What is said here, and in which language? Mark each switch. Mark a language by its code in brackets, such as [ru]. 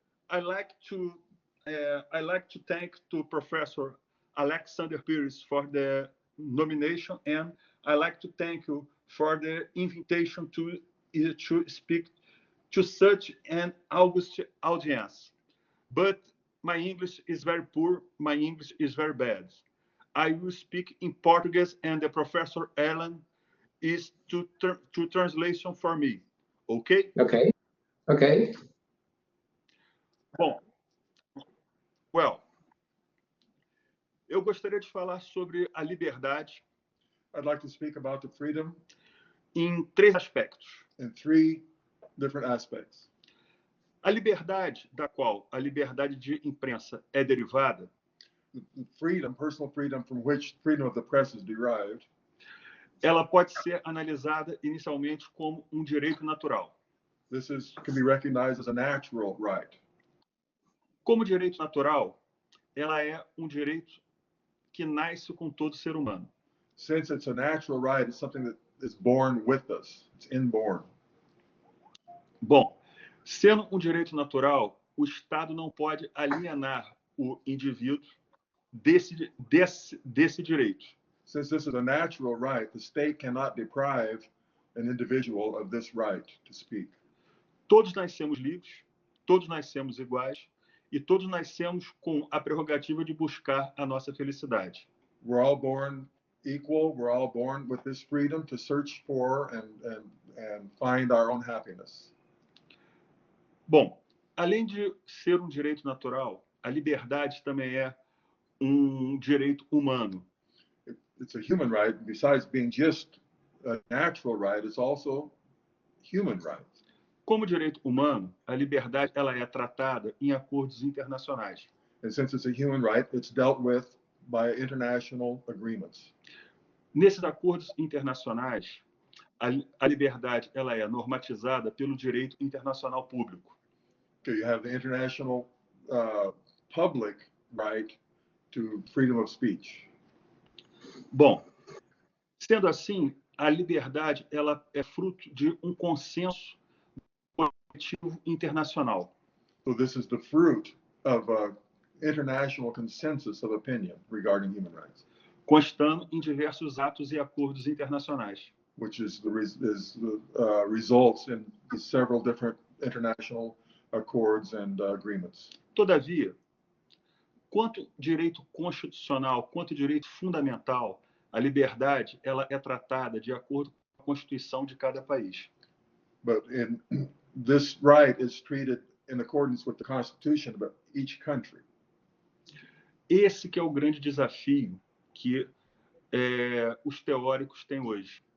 [en] I like to thank to Professor Alexander Pires for the nomination, and I like to thank you for the invitation to speak to such an august audience. But my English is very poor. My English is very bad. I will speak in Portuguese, and the Professor Ellen is to translation for me. Okay? Okay. Okay. [pt] Bom, well, eu gostaria de falar sobre a liberdade. [en] I'd like to speak about the freedom [pt] em três aspectos. [en] in three different aspects. [pt] A liberdade, da qual a liberdade de imprensa é derivada, [en] Freedom, personal freedom from which freedom of the press is derived, [pt] ela pode ser analisada inicialmente como um direito natural. [en] this can be recognized as a natural right. [pt] Como direito natural, ela é um direito que nasce com todo ser humano. [en] Since it's a natural right, it's something that is born with us. It's inborn. [pt] Bom, sendo um direito natural, o Estado não pode alienar o indivíduo desse direito. [en] Since this is a natural right, the state cannot deprive an individual of this right to speak. [pt] Todos nascemos livres, todos nascemos iguais e todos nascemos com a prerrogativa de buscar a nossa felicidade. [en] We're all born equal. We're all born with this freedom to search for and find our own happiness. [pt] Bom, além de ser um direito natural, a liberdade também é um direito humano. [en] It's a human right. Besides being just a natural right, it's also human right. [pt] Como direito humano, a liberdade ela é tratada em acordos internacionais. [en] And since it's a human right, it's dealt with by international agreements. [pt] Nesses acordos internacionais, a liberdade ela é normatizada pelo direito internacional público. [en] Okay, you have the international public right to freedom of speech. [pt] Bom, sendo assim, a liberdade ela é fruto de um consenso coletivo internacional. [en] So this is the fruit of an international consensus of opinion regarding human rights, [pt] constando em diversos atos e acordos internacionais, [en] which is results in several different international accords and agreements. [pt] Todavia, quanto direito constitucional, quanto direito fundamental, a liberdade ela é tratada de acordo com a Constituição de cada país. [en] But this right is treated in accordance with the Constitution of each country. [pt] Esse que é o grande desafio que os teóricos têm hoje.